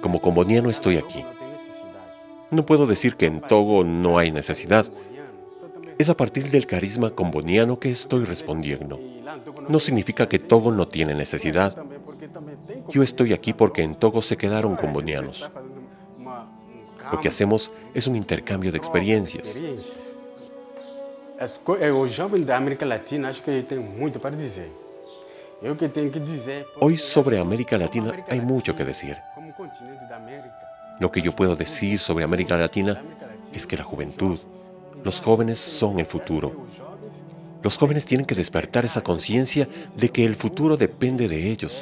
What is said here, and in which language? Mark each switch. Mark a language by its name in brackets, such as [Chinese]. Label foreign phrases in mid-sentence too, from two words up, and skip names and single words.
[Spanish] Como comboniano estoy aquí. [Portuguese] não tem necessidade. [Spanish] No puedo decir que en Togo no hay necesidad. Comboniano, [Portuguese] estou também- [Spanish] Es a partir del carisma comboniano que estoy respondiendo. [Portuguese] E lá em Togo [Spanish] No significa que Togo no tiene necesidad. [Portuguese] também, porque também tem [Spanish] Yo estoy aquí porque en Togo se quedaron [Portuguese] Agora, [Spanish] combonianos. [Portuguese] está fazendo [Spanish] Lo que hacemos es un intercambio de experiencias. [Portuguese] Os jovens da América Latina, acho que eles têm muito para dizer. Eu que tenho que dizer. [Spanish] Hoy sobre América Latina hay mucho que decir. [Portuguese] Como continente da América. [Spanish] Lo que yo puedo decir sobre América Latina es que la juventud, los jóvenes son el futuro. Los jóvenes tienen que despertar esa conciencia de que el futuro depende de ellos.